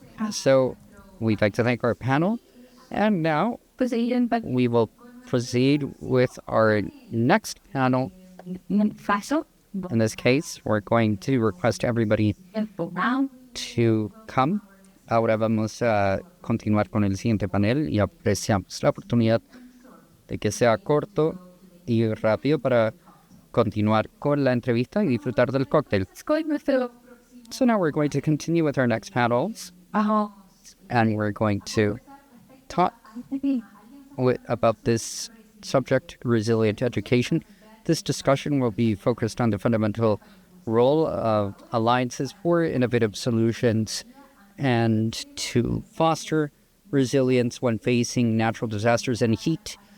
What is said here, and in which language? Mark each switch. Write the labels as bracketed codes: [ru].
[en] So we'd like to thank our panel, and now we will proceed with our next panel. In this case, we're going to request everybody to come. [es] Ahora vamos a continuar con el siguiente panel y apreciamos la oportunidad de que sea corto y rápido para continuar con la entrevista y disfrutar del cóctel. [en] So now we're going to continue with our next panels, and we're going to talk about this subject, resilient education. This discussion will be focused on the fundamental role of alliances for innovative solutions and to foster resilience when facing natural disasters and heat.